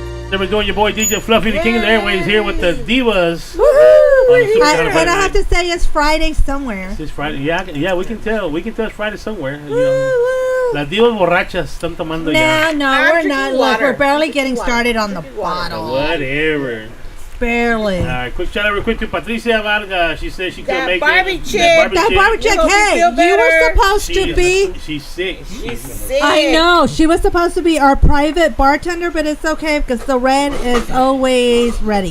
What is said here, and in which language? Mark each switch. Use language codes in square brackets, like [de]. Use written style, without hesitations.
[en] There we go, your boy DJ Fluffy, the king of the airways, here with the divas. And I have to say it's Friday somewhere. This Friday, yeah, we can tell it's Friday somewhere. You know. [es] Las divas borrachas están tomando ya. [en] No, we're not. Look, we're barely getting started on the bottle. Whatever. Barely. All right, quick shout out real quick to Patricia Varga. She said she couldn't make Barbie it. chick. That Barbie chick, hey, you were supposed to be. She's sick. She's sick. I know she was supposed to be our private bartender, but it's okay because the red is always ready.